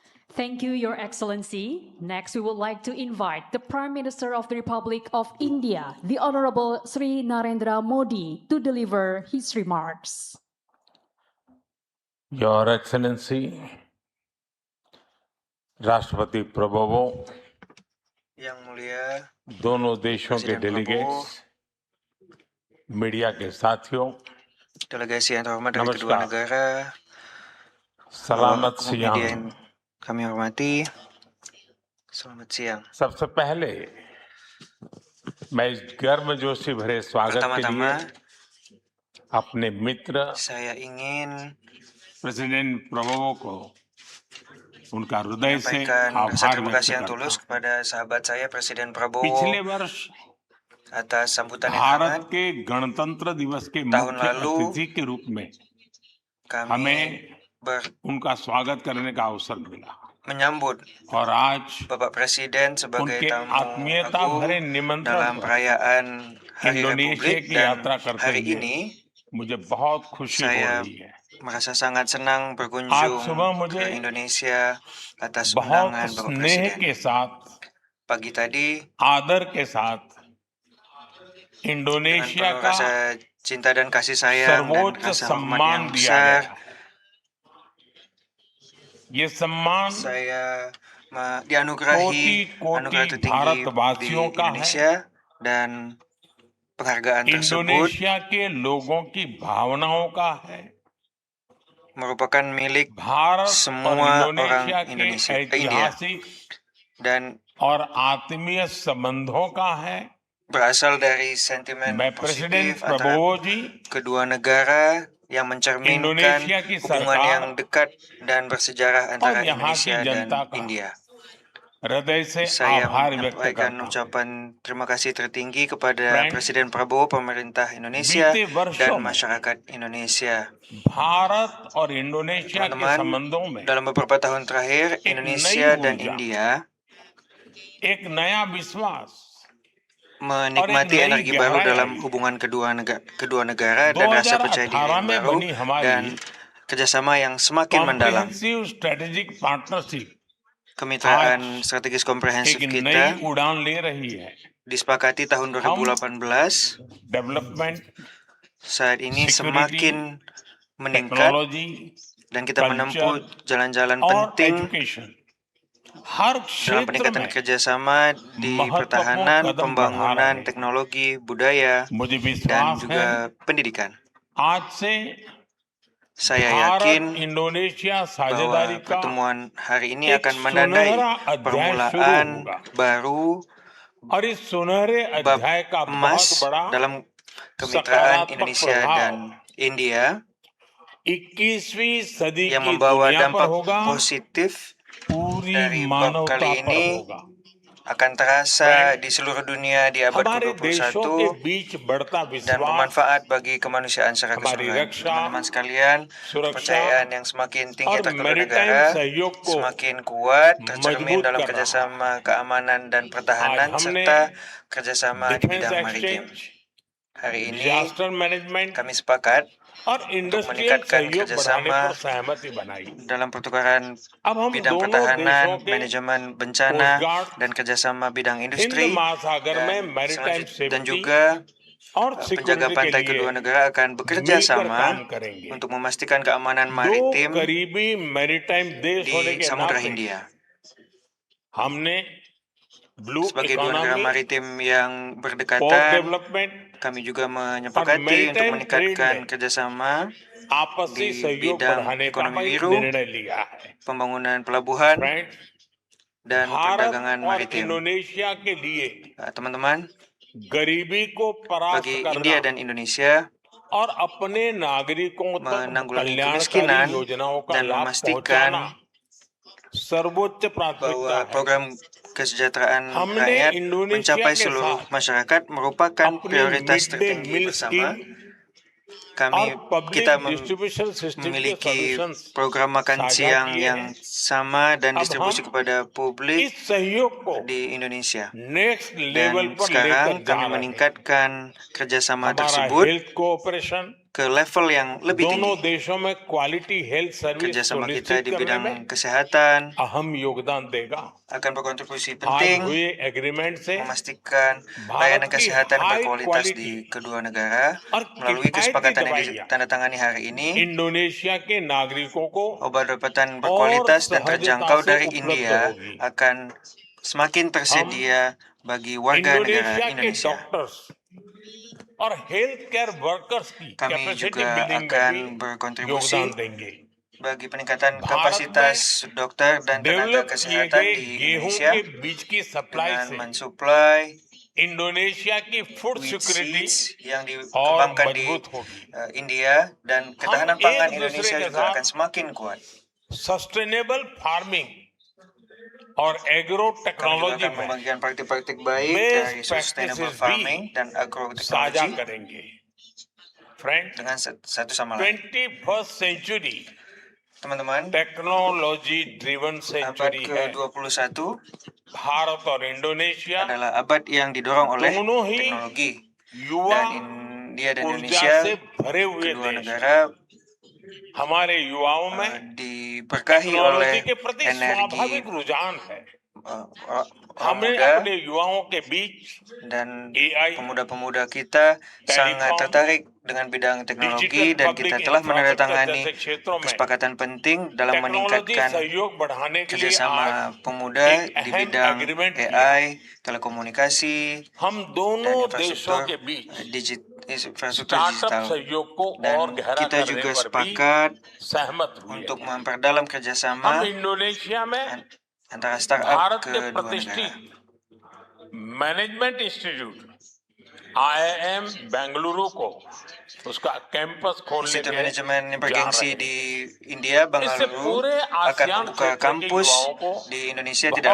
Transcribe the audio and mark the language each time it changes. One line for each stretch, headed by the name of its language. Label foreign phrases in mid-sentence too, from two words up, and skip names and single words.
English: Thank you, Your Excellency. Next, we would like to invite the Prime Minister of the Republic of India, the Honorable Sri Narendra Modi, to deliver his remarks. Your Excellency,
Hindi: राष्ट्रपति प्रभुओं,
Indonesian: Yang Mulia
Hindi: दोनों देशों के
Indonesian: Presiden Prabowo,
Hindi: डेलीगेट्स, मीडिया के साथियों,
Indonesian: delegasi yang terhormat dari kedua
Hindi: नमस्कार।
Indonesian: negara, सलामत umum media सियाम। yang kami hormati, selamat siang.
Hindi: सबसे पहले मैं इस गर्मजोशी भरे स्वागत के लिए
Indonesian: Pertama-tama,
Hindi: अपने मित्र
Indonesian: saya ingin
Hindi: प्रेसिडेंट प्रभुओं को उनका हृदय से
Indonesian: menyampaikan rasa
Hindi: आभार
Indonesian: terima
Hindi: व्यक्त
Indonesian: kasih yang
Hindi: करता
Indonesian: tulus
Hindi: हूं।
Indonesian: kepada sahabat saya Presiden Prabowo
Hindi: पिछले वर्ष
Indonesian: atas sambutan yang
Hindi: भारत
Indonesian: hangat.
Hindi: के गणतंत्र दिवस के
Indonesian: tahun
Hindi: मुख्य
Indonesian: lalu
Hindi: अतिथि के रूप में
Indonesian: kami
Hindi: हमें उनका स्वागत करने का अवसर मिला
Indonesian: menyambut
Hindi: और आज
Indonesian: Bapak Presiden sebagai
Hindi: उनके
Indonesian: tamu
Hindi: आत्मीयता भरे
Indonesian: agung
Hindi: निमंत्रण
Indonesian: dalam
Hindi: पर
Indonesian: perayaan Hari
Hindi: इंडोनेशिया
Indonesian: Republik
Hindi: की
Indonesian: dan
Hindi: यात्रा करते
Indonesian: hari
Hindi: हुए
Indonesian: ini
Hindi: मुझे बहुत खुशी हो
Indonesian: saya
Hindi: रही है।
Indonesian: merasa sangat senang
Hindi: आज
Indonesian: berkunjung
Hindi: सुबह
Indonesian: ke
Hindi: मुझे
Indonesian: Indonesia atas
Hindi: बहुत
Indonesian: undangan Bapak
Hindi: स्नेह
Indonesian: Presiden.
Hindi: के साथ,
Indonesian: Pagi tadi
Hindi: आदर के साथ
Indonesian: dengan
Hindi: इंडोनेशिया
Indonesian: penuh
Hindi: का
Indonesian: rasa cinta dan kasih sayang dan
Hindi: सर्वोच्च
Indonesian: rasa hormat
Hindi: सम्मान
Indonesian: yang
Hindi: दिया
Indonesian: besar,
Hindi: गया। ये सम्मान
Indonesian: saya dianugerahi
Hindi: कोटि
Indonesian: anugerah
Hindi: कोटि
Indonesian: tertinggi di
Hindi: भारतवासियों का है।
Indonesian: Indonesia dan penghargaan tersebut
Hindi: इंडोनेशिया के लोगों की भावनाओं का है।
Indonesian: merupakan milik
Hindi: भारत और
Indonesian: semua orang
Hindi: इंडोनेशिया के
Indonesian: Indonesia, India
Hindi: ऐतिहासिक
Indonesian: dan
Hindi: और आत्मीय संबंधों का है।
Indonesian: berasal dari sentimen
Hindi: मैं प्रेसिडेंट
Indonesian: positif antara
Hindi: प्रभुओ जी,
Indonesian: kedua negara yang mencerminkan
Hindi: इंडोनेशिया की
Indonesian: hubungan yang
Hindi: सरकार
Indonesian: dekat dan bersejarah
Hindi: और
Indonesian: antara
Hindi: यहाँ की
Indonesian: Indonesia dan
Hindi: जनता का
Indonesian: India.
Hindi: हृदय से
Indonesian: Saya
Hindi: आभार व्यक्त
Indonesian: menyampaikan
Hindi: करता हूं।
Indonesian: ucapan terima kasih tertinggi kepada
Hindi: Friends,
Indonesian: Presiden Prabowo, pemerintah Indonesia,
Hindi: बीते वर्षों
Indonesian: dan
Hindi: में
Indonesian: masyarakat Indonesia.
Hindi: भारत और इंडोनेशिया के
Indonesian: Teman-teman,
Hindi: संबंधों में
Indonesian: dalam beberapa tahun terakhir,
Hindi: एक
Indonesian: Indonesia
Hindi: नई
Indonesian: dan
Hindi: ऊर्जा,
Indonesian: India
Hindi: एक नया विश्वास
Indonesian: menikmati
Hindi: नई
Indonesian: energi baru
Hindi: गहराई
Indonesian: dalam
Hindi: आई है।
Indonesian: hubungan kedua negara dan rasa percaya diri
Hindi: 2018
Indonesian: yang
Hindi: में
Indonesian: baru
Hindi: बनी हमारी
Indonesian: dan kerjasama yang semakin mendalam.
English: comprehensive strategic partnership
Indonesian: Kemitraan strategis komprehensif
Hindi: एक
Indonesian: kita
Hindi: नई उड़ान ले रही है।
Indonesian: disepakati tahun 2018
Hindi: डेवलपमेंट,
Indonesian: saat ini
Hindi: सिक्योरिटी,
Indonesian: semakin meningkat
Hindi: टेक्नोलॉजी,
Indonesian: dan kita menempuh
Hindi: कल्चर
Indonesian: jalan-jalan
Hindi: और
Indonesian: penting
Hindi: एजुकेशन हर
Indonesian: dalam
Hindi: क्षेत्र
Indonesian: peningkatan
Hindi: में
Indonesian: kerjasama di
Hindi: महत्वपूर्ण
Indonesian: pertahanan,
Hindi: कदम बढ़ा
Indonesian: pembangunan,
Hindi: रहे हैं।
Indonesian: teknologi, budaya,
Hindi: मुझे
Indonesian: dan
Hindi: विश्वास है
Indonesian: juga pendidikan.
Hindi: आज से
Indonesian: Saya
Hindi: भारत
Indonesian: yakin
Hindi: इंडोनेशिया
Indonesian: bahwa
Hindi: साझेदारी का
Indonesian: pertemuan hari ini
Hindi: एक
Indonesian: akan menandai
Hindi: सुनहरा अध्याय शुरू
Indonesian: permulaan
Hindi: होगा
Indonesian: baru
Hindi: और इस सुनहरे
Indonesian: bab
Hindi: अध्याय का बहुत
Indonesian: emas
Hindi: बड़ा
Indonesian: dalam kemitraan
Hindi: सकारात्मक
Indonesian: Indonesia
Hindi: प्रभाव
Indonesian: dan India
Hindi: 21वीं सदी
Indonesian: yang
Hindi: की
Indonesian: membawa
Hindi: दुनिया पर
Indonesian: dampak
Hindi: होगा,
Indonesian: positif
Hindi: पूरी
Indonesian: dari bab
Hindi: मानवता
Indonesian: kali
Hindi: पर
Indonesian: ini
Hindi: होगा।
Indonesian: akan terasa di seluruh dunia di abad
Hindi: हमारे देशों के
Indonesian: ke-21
Hindi: बीच बढ़ता
Indonesian: dan
Hindi: विश्वास,
Indonesian: bermanfaat bagi kemanusiaan secara
Hindi: हमारी
Indonesian: keseluruhan.
Hindi: रक्षा,
Indonesian: Teman-teman sekalian,
Hindi: सुरक्षा
Indonesian: kepercayaan yang semakin tinggi
Hindi: और
Indonesian: antar kedua
Hindi: मैरीटाइम
Indonesian: negara
Hindi: सहयोग को
Indonesian: semakin kuat tercermin
Hindi: मजबूत
Indonesian: dalam
Hindi: कर रहा है।
Indonesian: kerjasama keamanan dan
Hindi: आज
Indonesian: pertahanan
Hindi: हमने
Indonesian: serta kerjasama di
Hindi: डिफेंस
Indonesian: bidang maritim.
Hindi: एक्सचेंज,
Indonesian: Hari ini
English: disaster management
Indonesian: kami sepakat
Hindi: और
Indonesian: untuk
Hindi: इंडस्ट्रियल
Indonesian: meningkatkan
Hindi: सहयोग बढ़ाने
Indonesian: kerjasama
Hindi: पर सहमति बनाई।
Indonesian: dalam pertukaran
Hindi: अब हम
Indonesian: bidang
Hindi: दोनों
Indonesian: pertahanan,
Hindi: देशों के
Indonesian: manajemen
Hindi: कोस्ट
Indonesian: bencana,
Hindi: गार्ड
Indonesian: dan kerjasama bidang
Hindi: हिंद
Indonesian: industri
Hindi: महासागर में
Indonesian: dan
Hindi: मैरीटाइम
Indonesian: dan
Hindi: सेफ्टी
Indonesian: juga
Hindi: और
Indonesian: penjaga
Hindi: सिक्योरिटी के
Indonesian: pantai
Hindi: लिए
Indonesian: kedua negara akan bekerja
Hindi: मिलकर काम
Indonesian: sama
Hindi: करेंगे।
Indonesian: untuk memastikan keamanan
Hindi: दो
Indonesian: maritim
Hindi: करीबी मैरीटाइम देश होने
Indonesian: di
Hindi: के
Indonesian: Samudra
Hindi: नाते
Indonesian: Hindia.
Hindi: हमने ब्लू
Indonesian: Sebagai dua negara
Hindi: इकोनॉमी,
Indonesian: maritim yang
Hindi: पोर्ट
Indonesian: berdekatan,
Hindi: डेवलपमेंट
Indonesian: kami juga
Hindi: और
Indonesian: menyepakati untuk
English: maritime trade
Indonesian: meningkatkan
Hindi: में
Indonesian: kerjasama
Hindi: आपसी
Indonesian: di
Hindi: सहयोग
Indonesian: bidang
Hindi: बढ़ाने का
Indonesian: ekonomi
Hindi: एक
Indonesian: biru,
Hindi: निर्णय लिया है।
Indonesian: pembangunan pelabuhan,
Hindi: फ्रेंड्स,
Indonesian: dan
Hindi: भारत
Indonesian: perdagangan
Hindi: और
Indonesian: maritim.
Hindi: इंडोनेशिया के लिए
Indonesian: Teman-teman,
Hindi: गरीबी को परास्त
Indonesian: bagi
Hindi: करना
Indonesian: India dan Indonesia
Hindi: और अपने नागरिकों तक
Indonesian: menanggulangi
Hindi: कल्याणकारी
Indonesian: kemiskinan
Hindi: योजनाओं का
Indonesian: dan
Hindi: लाभ
Indonesian: memastikan
Hindi: पहुंचाना सर्वोच्च प्राथमिकता
Indonesian: bahwa
Hindi: है।
Indonesian: program kesejahteraan
Hindi: हमने
Indonesian: rakyat
Hindi: इंडोनेशिया
Indonesian: mencapai
Hindi: के
Indonesian: seluruh
Hindi: साथ
Indonesian: masyarakat merupakan
Hindi: अपनी
Indonesian: prioritas
English: mid day
Indonesian: tertinggi
Hindi: मील
Indonesian: bersama.
Hindi: स्कीम
Indonesian: Kami
Hindi: और पब्लिक
Indonesian: kita
English: distribution system
Hindi: के
Indonesian: memiliki
Hindi: सॉल्यूशंस
Indonesian: program makan
Hindi: साझा
Indonesian: siang
Hindi: किए
Indonesian: yang
Hindi: हैं।
Indonesian: sama dan
Hindi: अब
Indonesian: distribusi
Hindi: हम
Indonesian: kepada publik
Hindi: इस सहयोग को
Indonesian: di Indonesia.
English: next level
Indonesian: Dan
Hindi: पर
Indonesian: sekarang
Hindi: लेकर जा
Indonesian: kami
Hindi: रहे हैं।
Indonesian: meningkatkan kerjasama
Hindi: हमारा
Indonesian: tersebut
English: health cooperation
Indonesian: ke level yang lebih
Hindi: दोनों
Indonesian: tinggi.
Hindi: देशों में
English: quality health service
Indonesian: Kerjasama kita
Hindi: सुनिश्चित
Indonesian: di
Hindi: करने
Indonesian: bidang
Hindi: में
Indonesian: kesehatan
Hindi: अहम योगदान देगा।
Indonesian: akan berkontribusi
Hindi: आज
Indonesian: penting
Hindi: हुए एग्रीमेंट से
Indonesian: memastikan
Hindi: भारत
Indonesian: layanan
Hindi: की
Indonesian: kesehatan
Hindi: हाई
Indonesian: berkualitas
Hindi: क्वालिटी
Indonesian: di kedua negara
Hindi: और
Indonesian: melalui
Hindi: किफायती
Indonesian: kesepakatan yang
Hindi: दवाइयाँ
Indonesian: ditandatangani hari ini.
Hindi: इंडोनेशिया के नागरिकों को
Indonesian: Obat-obatan
Hindi: और
Indonesian: berkualitas dan
Hindi: सहजता
Indonesian: terjangkau
Hindi: से
Indonesian: dari
Hindi: उपलब्ध
Indonesian: India
Hindi: होगी।
Indonesian: akan semakin tersedia bagi warga negara
Hindi: इंडोनेशिया के
Indonesian: Indonesia.
Hindi: डॉक्टर्स और
English: health care workers
Hindi: की
Indonesian: Kami
Hindi: कैपेसिटी
Indonesian: juga
Hindi: बिल्डिंग में
Indonesian: akan
Hindi: भी
Indonesian: berkontribusi
Hindi: योगदान देंगे।
Indonesian: bagi peningkatan
Hindi: भारत
Indonesian: kapasitas dokter dan tenaga
Hindi: डेवलप किए
Indonesian: kesehatan
Hindi: गए
Indonesian: di
Hindi: गेहूं
Indonesian: Indonesia
Hindi: के बीज की सप्लाई
Indonesian: dengan
Hindi: से
Indonesian: mensuplai
Hindi: इंडोनेशिया की फूड
Indonesian: wheat
Hindi: सिक्योरिटी
Indonesian: seeds yang
Hindi: और
Indonesian: dikembangkan di
Hindi: मजबूत होगी।
Indonesian: India dan
Hindi: हम
Indonesian: ketahanan
Hindi: एक
Indonesian: pangan
Hindi: दूसरे
Indonesian: Indonesia
Hindi: के
Indonesian: juga akan
Hindi: साथ
Indonesian: semakin kuat.
English: sustainable farming
Hindi: और एग्रो
Indonesian: Kami juga
Hindi: टेक्नोलॉजी
Indonesian: akan
Hindi: में
Indonesian: membagikan praktik-praktik baik
Hindi: बेस्ट
Indonesian: dari sustainable
Hindi: प्रैक्टिसेस
Indonesian: farming
Hindi: भी
Indonesian: dan
Hindi: साझा
Indonesian: agroteknologi
Hindi: करेंगे। फ्रेंड
Indonesian: dengan satu sama lain.
English: 21st century
Indonesian: Teman-teman,
English: technology driven
Indonesian: abad
Hindi: सेंचुरी है।
Indonesian: ke-21
Hindi: भारत और इंडोनेशिया
Indonesian: adalah abad yang didorong oleh
Hindi: दोनों ही
Indonesian: teknologi.
Hindi: युवा
Indonesian: Dan India dan
Hindi: ऊर्जा
Indonesian: Indonesia,
Hindi: से भरे हुए
Indonesian: kedua
Hindi: देश
Indonesian: negara
Hindi: हमारे युवाओं में
Indonesian: diberkahi
Hindi: टेक्नोलॉजी
Indonesian: oleh
Hindi: के प्रति
Indonesian: energi
Hindi: स्वाभाविक रुझान है।
Indonesian: orang
Hindi: हमने
Indonesian: muda
Hindi: अपने युवाओं के बीच
Indonesian: dan
Hindi: AI,
Indonesian: pemuda-pemuda kita sangat tertarik dengan bidang teknologi
Hindi: डिजिटल
Indonesian: dan
Hindi: पब्लिक
Indonesian: kita telah
Hindi: इंफ्रास्ट्रक्चर
Indonesian: menandatangani
Hindi: जैसे क्षेत्रों में
Indonesian: kesepakatan penting dalam
Hindi: टेक्नोलॉजी
Indonesian: meningkatkan
Hindi: सहयोग बढ़ाने के लिए आज
Indonesian: kerjasama pemuda
Hindi: एक
Indonesian: di
Hindi: अहम
Indonesian: bidang
Hindi: एग्रीमेंट किया।
Indonesian: AI, telekomunikasi,
Hindi: हम
Indonesian: dan
Hindi: दोनों देशों
Indonesian: infrastruktur
Hindi: के बीच
Indonesian: infrastruktur
Hindi: स्टार्टअप
Indonesian: digital.
Hindi: सहयोग को
Indonesian: Dan
Hindi: और गहरा
Indonesian: kita
Hindi: करने
Indonesian: juga
Hindi: पर भी
Indonesian: sepakat
Hindi: सहमत हुए
Indonesian: untuk
Hindi: हैं।
Indonesian: memperdalam
Hindi: हम
Indonesian: kerjasama
Hindi: इंडोनेशिया में
Indonesian: antara startup
Hindi: भारत के
Indonesian: kedua
Hindi: प्रतिष्ठित
Indonesian: negara.
English: management institute
Hindi: आईआईएम बेंगलुरु को उसका कैंपस खोलने
Indonesian: Institut
Hindi: के
Indonesian: Manajemen yang
Hindi: जा
Indonesian: bergengsi
Hindi: रहे हैं।
Indonesian: di India,
Hindi: इससे
Indonesian: Bangalore,
Hindi: पूरे
Indonesian: akan
Hindi: आसियान
Indonesian: membuka
Hindi: क्षेत्र के
Indonesian: kampus
Hindi: युवाओं को
Indonesian: di Indonesia tidak